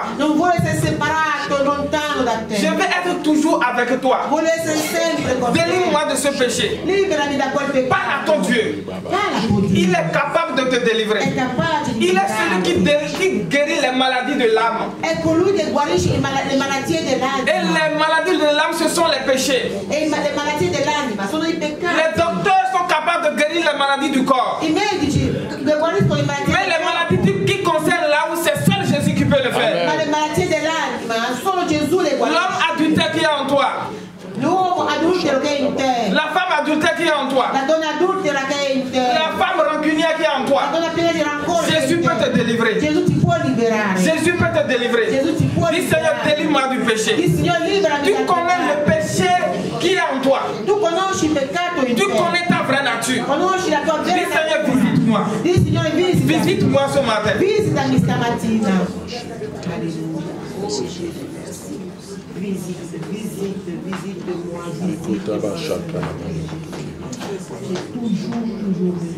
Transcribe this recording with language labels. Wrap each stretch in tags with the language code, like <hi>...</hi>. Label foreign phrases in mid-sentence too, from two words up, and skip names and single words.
<it>Non vuole essere separato, lontano da te.</it> <fr>Je veux être toujours avec toi.</fr> <it>Vuole essere sempre con te.</it> <fr>Délivre-moi de ce péché.</fr> <it>Liberami da quel peccato.</it> <fr>Parle à ton Dieu.</fr> <it>Parla a tuo Dio.</it> <fr>Il est capable de te</fr> <it>È</it> <fr>délivrer.</fr> <it>capace di</it> <fr>Il est celui qui guérit les maladies de l'âme.</fr> <it>È colui che guarisce le malattie</it> <fr>Et</fr> <it>dell'anima.</it> <fr>les maladies de l'âme, ce sont les péchés.</fr> <it>E le malattie dell'anima sono i</it> <fr>Les</fr> <it>peccati.</it> <fr>docteurs sont capables de guérir les maladies du corps.</fr> <it>I medici guariscono le malattie</it> <fr>Mais les maladies qui concernent là où c'est seul Jésus qui peut le faire.</fr> <it>ma le malattie dell'anima solo Gesù le guarisce.</it> <fr>L'homme adultère qui est en toi.</fr> <it>L'uomo adultero che è in te.</it> <fr>La femme adultère qui est en toi.</fr> <it>La donna adultera che è in te.</it> <fr>La femme rancunière qui est en</fr> <it>La</it> <fr>toi.</fr> <it>donna piena di rancore che è</it> <fr>Jésus</fr> <it>in</it> <fr>peut te</fr> <it>te.</it> <fr>délivrer.</fr> <it>Gesù ti può liberare.</it> <fr>Jésus peut te délivrer.</fr> <it>Gesù ti può</it> <fr>Dis Seigneur,</fr> <it>liberare.</it> <fr>délivre-moi du péché.</fr> <it>Dì Signore liberami</it> <fr>Tu</fr> <it>dal</it> <fr>connais le</fr> <it>peccato.</it> <fr>péché qui est en toi.</fr> <it>Tu conosci il peccato in</it> <fr>Tu</fr> <it>te.</it> <fr>connais ta vraie nature.</fr> <it>Conosci la tua</it> <fr>Dis</fr> <it>vera</it> <fr>Seigneur,</fr> <it>natura.</it> <fr>visite-moi.</fr> <it>Dì Signore visita.</it> <fr>Visite-moi ce matin.</fr> <it>Visitami stamattina. Alleluia.</it> <fr>Visite-moi, visite. Écoute, Abba, chacun. J'ai toujours</fr>